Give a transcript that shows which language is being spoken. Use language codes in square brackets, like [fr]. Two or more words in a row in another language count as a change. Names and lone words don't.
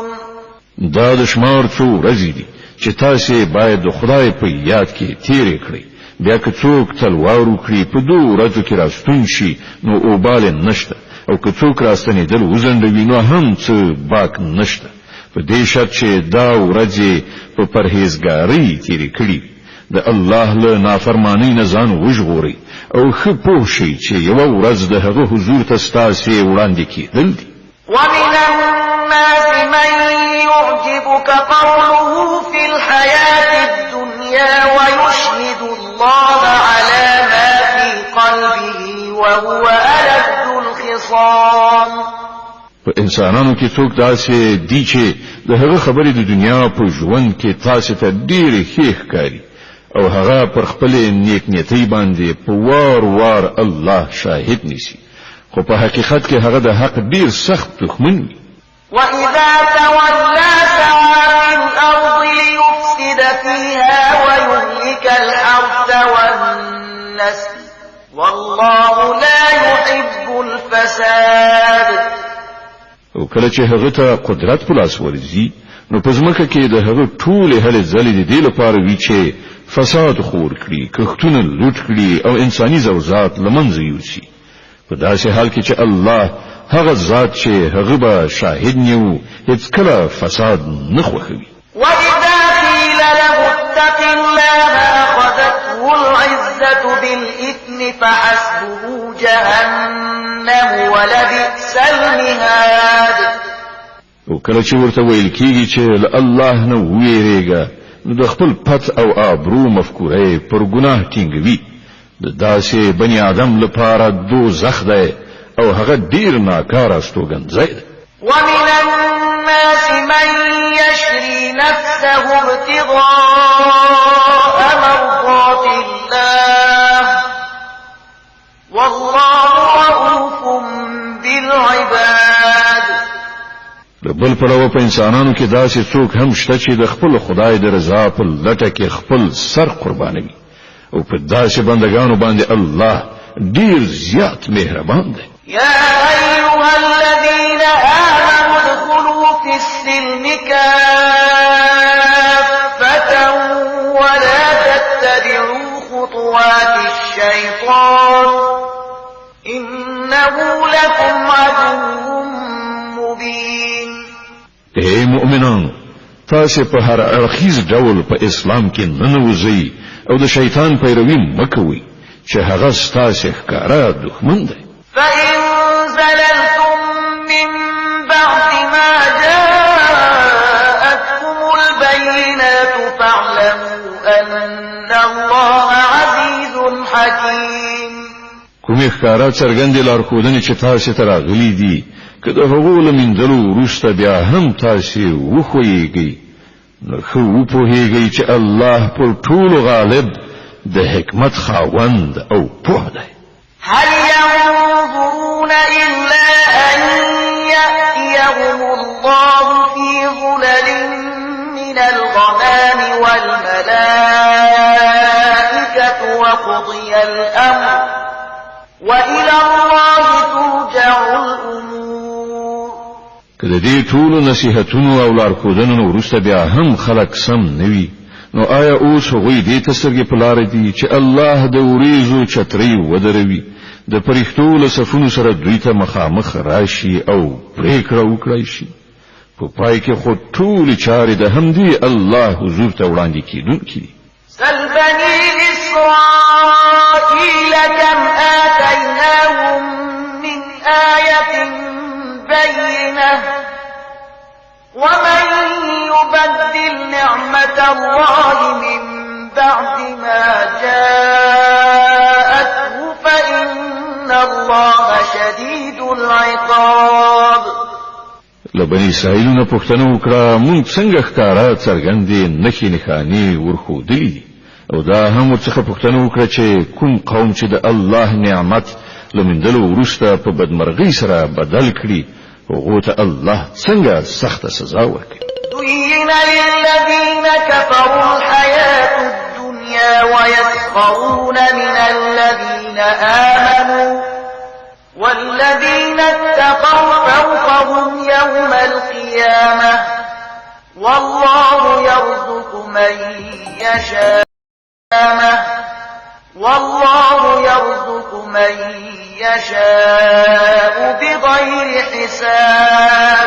[ps] دا د شمار څو ورځې دي چې تاسو باید د خدای په یاد کې تیرې کړئ. بیا که څوک تلوار وکړي په دوه ورځو کې راستون شي نو اوبال نشته او که څوک راستنېدل وزنډوي نو هم څه باک نشته په دې شرط چې دا ورځې په پرهیزګارۍ تیرې کړي د الله له نافرمانی نه ځان وژغورئ او ښه پوه شئ چې یوه ورځ د هغه حضور ته ستاسې وړاندې کېدل دي. [ar] ومن الناس من يعجبك قوله في الحياة الدنيا ويشهد الله على ما في قلبه وهو ألد الخصام. [ps] په انسانانو کې څوک داسې دي چې د هغه خبرې د دنیا په ژوند کې تاسو ته ډېرې ښې ښکاري او هغه پر خپل نیک نیتۍ باندې په وار وار الله شاهد نیسي خو په حقیقت کې هغه د حق ډیر سخت دښمن وي. [ar] وَإِذَا تَوَلَّى سَعَىٰ فِي الْأَرْضِ لِيُفْسِدَ فِيهَا وَيُهْلِكَ الْحَرْثَ وَالنَّسْلَ وَاللَّهُ لَا يُحِبُّ الْفَسَادَ. [ps] او کله چې هغه ته قدرت په لاس ورځي نو په ځمکه کې د هغه ټولې هلې ځلې د دې لپاره وي چې فساد خور کړي کښتونه لوټ کړي او انساني زوجات له منځه یوسي په داسې حال کې چې الله هغه ذات چې هغه به شاهد نیو هیڅ کله فساد نه خوښوي. [ar] وَإِذَا قِيلَ لَهُ اتَّقِ اللَّهَ أَخَذَتْهُ الْعِزَّةُ بِالْإِثْمِ فَحَسْبُهُ جَهَنَّمُ وَلَبِئْسَ الْمِهَادُ. [ps] او کله چې ورته ویل کېږي چې الله نه ویریږه نو د خپل پت او آبرو مفکوره پر ګناه ټینګوي د داسې بني آدم لپاره دوزخ دی او هغه ډیر ناکاره استوګنځی دی. [ar] ومن الناس من يشري نفسه ابتغاء مرضات الله والله رؤوف بالعباد. [ps] بل پلو په انسانانو کې داسې څوک هم شته چې د خپل خدای د رضا په لټه کې خپل سر قربانوي او په داسې بندگانو باندې الله ډیر زیات مهربان دی. [ar] يا أيها الذين آمنوا ادخلوا في السلم كافة ولا تتبعوا خطوات الشيطان الشيطان إنه لكم عدو مبين. [ps] اے مؤمنانو، تاسې په هر اړخیز ډول په اسلام کې ننوځئ او د شیطان پیروي مکوئ چې هغه ستاسې ښکاره دښمن دی. [ar] فإن زللتم من بعد ما جاءتكم البينات فاعلموا أن الله عزيز حكيم. [ps] کومې ښکاره څرګندې لارښودنې چې تاسې ته راغلي دي، که د هغو له میندلو وروسته بیا هم تاسې وښویېږئ، نو ښه وپوهېږئ چې الله پر ټولو غالب د حکمت خاوند او پوه دی. [ar] هل ينظرون إلا أن يأتيهم الله في ظلل من الغمام والملائكة وقضي الأمر وإلى الله ترجع الأمور. [ps] که د دې ټولو نصیحتونو او لارښودنو وروسته بیا هم خلک سم نه وي، نو آیا اوس هغوی دې ته سترګې په لاره دي چې الله د وریځو چترۍ ودروي، د فرښتو له صفونو سره دوی ته مخامخ راشي او پرېکړه وکړای شي؟ په پای کې خو ټولې چارې د همدې الله حضور ته وړاندې کېدونکي دي. [ar] سل بني إسرائيل كم آتيناهم من آية بينة ومن يبدل نعمة الله من بعد ما جاءته فإن الله شديد العقاب. [ps] لبني اسرائیلونه پوښتنه وکړه، مونږ څنګه ښکارا څرګندې نښې نښانې ورښودلي دي، او دا هم ورڅخه پوښتنه وکړه چې کوم قوم چې د الله نعمت له میندلو وروسته په بدمرغۍ سره بدل کړي، هغو ته الله څنګه سخته سزا ورکړي. [ar] زين للذين كفروا الحياة الدنيا ويسخرون من الذين آمنوا والذين اتقوا فوقهم يوم القيامة والله يرزق من يشاء بغير حساب.